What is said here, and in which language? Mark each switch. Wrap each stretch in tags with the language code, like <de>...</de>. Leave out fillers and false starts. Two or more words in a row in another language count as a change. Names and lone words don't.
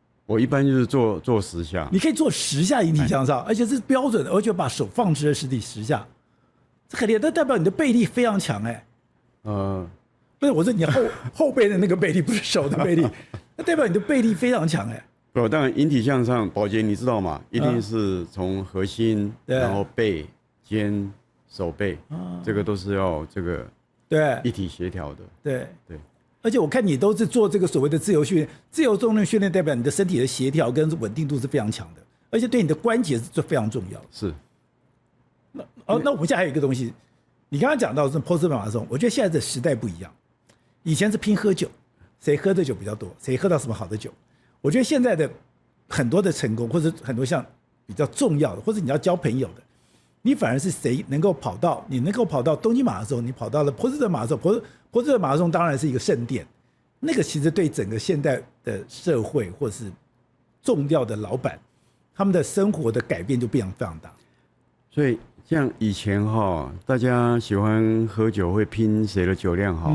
<zh>我一般就是做10下。你可以做10下引體向上，而且是標準的，而且把手放直的实体10下，這很厲害，那代表你的背力非常強哎。不是，我說你後背的那個背力，不是手的背力，那代表你的背力非常強哎。不，當然引體向上，寶傑你知道嗎？一定是從核心，然後背、肩、手背，這個都是要這個一體協調的。對。而且我看你都是做這個所謂的自由訓練，自由重量訓練代表你的身體的協調跟穩定度是非常強的，而且對你的關節是非常重要的。是。那我們現在還有一個東西，你剛剛講到是波士頓馬拉松，我覺得現在的時代不一樣。以前是拼喝酒，誰喝的酒比較多，誰喝到什麼好的酒。我覺得現在的很多的成功，或者很多像比較重要的，或者你要交朋友的，你反而是誰能夠跑到，你能夠跑到東京馬拉松，你跑到了波士頓馬拉松，波士頓馬拉松當然是一個聖殿，那個其實對整個現代的社會或是重要的老闆，他們的生活的改變就非常非常大。所以像以前大家喜歡喝酒，會拼誰的酒量好。</zh>